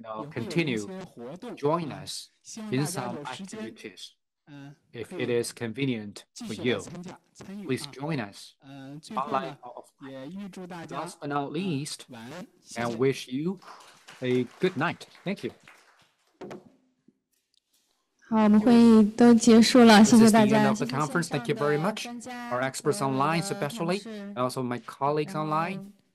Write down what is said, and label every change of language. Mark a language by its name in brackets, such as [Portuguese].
[English] Continue, join us in some activities. If it is convenient for you, please join us online or offline. Last but not least, I wish you a good night. Thank you. [Chinese] 好，我们会议都结束了，谢谢大家。 [English] This is the end of the conference. Thank you very much. Our experts online especially, and also my colleagues online.